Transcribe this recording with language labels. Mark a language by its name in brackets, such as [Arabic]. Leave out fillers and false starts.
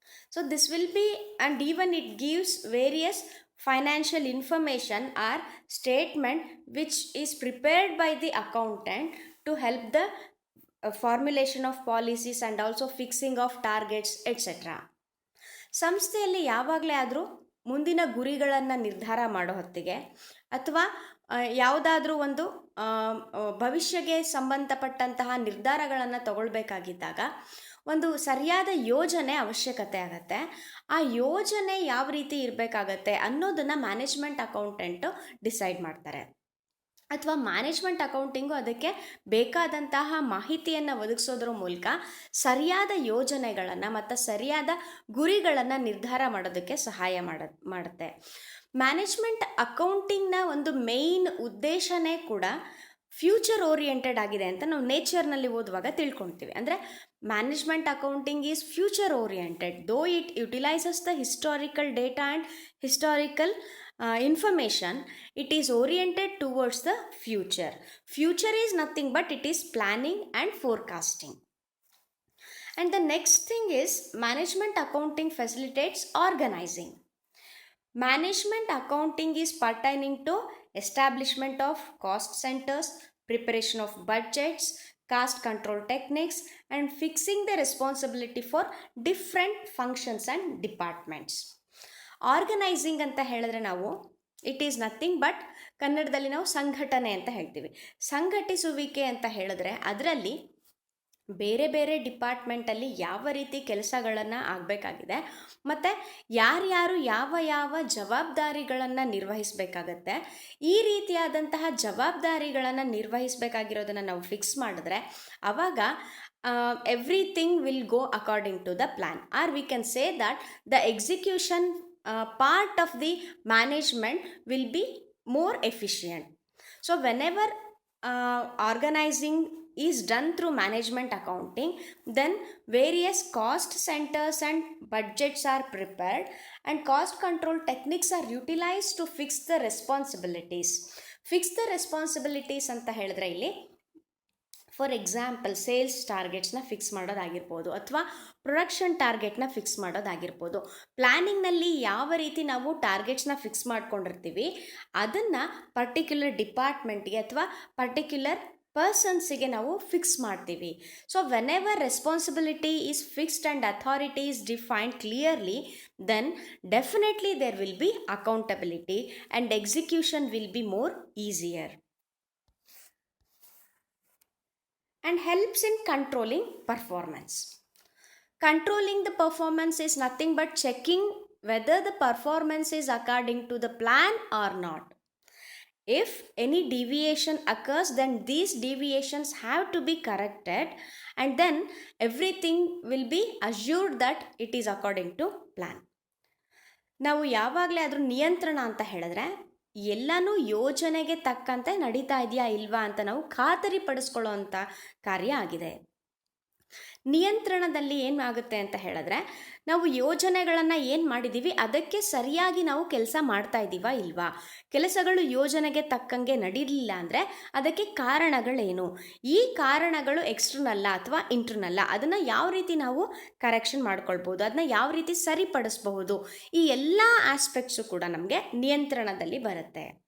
[English] So this will be, and even it gives various financial information or statement which is prepared by the accountant to help the formulation of policies and also fixing of targets, etc. [Kannada] ಸಂಸ್ಥೆಯಲ್ಲಿ ಯಾವಾಗಲೇ ಆದರೂ ಮುಂದಿನ ಗುರಿಗಳನ್ನು ನಿರ್ಧಾರ ಮಾಡೋ ಹೊತ್ತಿಗೆ ಅಥವಾ ಯಾವುದಾದ್ರೂ ಒಂದು ಭವಿಷ್ಯಕ್ಕೆ ಸಂಬಂಧಪಟ್ಟಂತಹ ನಿರ್ಧಾರಗಳನ್ನು ತಗೊಳ್ಬೇಕಾಗಿದ್ದಾಗ ಒಂದು ಸರಿಯಾದ ಯೋಜನೆ ಅವಶ್ಯಕತೆ ಆಗುತ್ತೆ. ಆ ಯೋಜನೆ ಯಾವ ರೀತಿ ಇರಬೇಕಾಗತ್ತೆ ಅನ್ನೋದನ್ನು ಮ್ಯಾನೇಜ್ಮೆಂಟ್ ಅಕೌಂಟೆಂಟು ಡಿಸೈಡ್ ಮಾಡ್ತಾರೆ, ಅಥವಾ ಮ್ಯಾನೇಜ್ಮೆಂಟ್ ಅಕೌಂಟಿಂಗು ಅದಕ್ಕೆ ಬೇಕಾದಂತಹ ಮಾಹಿತಿಯನ್ನು ಒದಗಿಸೋದ್ರ ಮೂಲಕ ಸರಿಯಾದ ಯೋಜನೆಗಳನ್ನು ಮತ್ತು ಸರಿಯಾದ ಗುರಿಗಳನ್ನು ನಿರ್ಧಾರ ಮಾಡೋದಕ್ಕೆ ಸಹಾಯ ಮಾಡುತ್ತೆ. ಮ್ಯಾನೇಜ್ಮೆಂಟ್ ಅಕೌಂಟಿಂಗ್ನ ಒಂದು ಮೇಯ್ನ್ ಉದ್ದೇಶನೇ ಕೂಡ ಫ್ಯೂಚರ್ ಓರಿಯೆಂಟೆಡ್ ಆಗಿದೆ ಅಂತ ನಾವು ನೇಚರ್ನಲ್ಲಿ ಓದುವಾಗ ತಿಳ್ಕೊಳ್ತೀವಿ. [English] ಅಂದರೆ management accounting is future oriented, though it utilises the historical data and historical information, it is oriented towards the future. Future is nothing but it is planning and forecasting. And the next thing is management accounting facilitates organizing. Management accounting is pertaining to establishment of cost centers, preparation of budgets, cost control techniques, and fixing the responsibility for different functions and departments. [Kannada] Organising ಅಂತ ಹೇಳಿದ್ರೆ ನಾವು [English] it is nothing but [Kannada] ಕನ್ನಡದಲ್ಲಿ ನಾವು ಸಂಘಟನೆ ಅಂತ ಹೇಳ್ತೀವಿ. ಸಂಘಟಿಸುವಿಕೆ ಅಂತ ಹೇಳಿದ್ರೆ ಅದರಲ್ಲಿ ಬೇರೆ ಬೇರೆ ಡಿಪಾರ್ಟ್ಮೆಂಟಲ್ಲಿ ಯಾವ ರೀತಿ ಕೆಲಸಗಳನ್ನು ಆಗಬೇಕಾಗಿದೆ ಮತ್ತು ಯಾರ್ಯಾರು ಯಾವ ಯಾವ ಜವಾಬ್ದಾರಿಗಳನ್ನು ನಿರ್ವಹಿಸಬೇಕಾಗತ್ತೆ, ಈ ರೀತಿಯಾದಂತಹ ಜವಾಬ್ದಾರಿಗಳನ್ನು ನಿರ್ವಹಿಸಬೇಕಾಗಿರೋದನ್ನು ನಾವು ಫಿಕ್ಸ್ ಮಾಡಿದ್ರೆ ಆವಾಗ [English] everything will go according to the plan, or we can say that the execution part of the management will be more efficient. So whenever organizing is done through management accounting, then various cost centers and budgets are prepared and cost control techniques are utilized to fix the responsibilities. Fix the responsibilities [Kannada] ಅಂತ ಹೇಳಿದ್ರೆ ಇಲ್ಲಿ for example sales ಟಾರ್ಗೆಟ್ಸ್ನ fix ಮಾಡೋದಾಗಿರ್ಬೋದು ಅಥವಾ production ಟಾರ್ಗೆಟ್ನ fix ಮಾಡೋದಾಗಿರ್ಬೋದು. ಪ್ಲ್ಯಾನಿಂಗ್ನಲ್ಲಿ ಯಾವ ರೀತಿ ನಾವು ಟಾರ್ಗೆಟ್ಸ್ನ fix ಮಾಡ್ಕೊಂಡಿರ್ತೀವಿ ಅದನ್ನು ಪರ್ಟಿಕ್ಯುಲರ್ ಡಿಪಾರ್ಟ್ಮೆಂಟ್ಗೆ ಅಥವಾ ಪರ್ಟಿಕ್ಯುಲರ್ ಪರ್ಸನ್ಸಿಗೆ ನಾವು ಫಿಕ್ಸ್ ಮಾಡ್ತೀವಿ. [English] So whenever responsibility is fixed and authority is defined clearly, then definitely there will be accountability and execution will be more easier. And helps in controlling performance. Controlling the performance is nothing but checking whether the performance is according to the plan or not. If any deviation occurs, then these deviations have to be corrected, and then everything will be assured that it is according to plan. [Kannada] ನಾವು ಯಾವಾಗಲೇ ಅದ್ರ ನಿಯಂತ್ರಣ ಅಂತ ಹೇಳಿದ್ರೆ ಎಲ್ಲನೂ ಯೋಜನೆಗೆ ತಕ್ಕಂತೆ ನಡೀತಾ ಇದೆಯಾ ಇಲ್ವಾ ಅಂತ ನಾವು ಖಾತರಿ ಪಡಿಸ್ಕೊಳ್ಳೋ ಅಂಥ ಕಾರ್ಯ ಆಗಿದೆ. ನಿಯಂತ್ರಣದಲ್ಲಿ ಏನಾಗುತ್ತೆ ಅಂತ ಹೇಳಿದ್ರೆ, ನಾವು ಯೋಜನೆಗಳನ್ನು ಏನು ಮಾಡಿದ್ದೀವಿ ಅದಕ್ಕೆ ಸರಿಯಾಗಿ ನಾವು ಕೆಲಸ ಮಾಡ್ತಾ ಇದ್ದೀವಾ ಇಲ್ವಾ, ಕೆಲಸಗಳು ಯೋಜನೆಗೆ ತಕ್ಕಂಗೆ ನಡೀಲಿಲ್ಲ ಅಂದರೆ ಅದಕ್ಕೆ ಕಾರಣಗಳೇನು, ಈ ಕಾರಣಗಳು ಎಕ್ಸ್ಟರ್ನಲ್ಲ ಅಥವಾ ಇಂಟರ್ನಲ್ಲ, ಅದನ್ನು ಯಾವ ರೀತಿ ನಾವು ಕರೆಕ್ಷನ್ ಮಾಡ್ಕೊಳ್ಬೋದು, ಅದನ್ನ ಯಾವ ರೀತಿ ಸರಿಪಡಿಸ್ಬಹುದು, ಈ ಎಲ್ಲ ಆಸ್ಪೆಕ್ಟ್ಸು ಕೂಡ ನಮಗೆ ನಿಯಂತ್ರಣದಲ್ಲಿ ಬರುತ್ತೆ.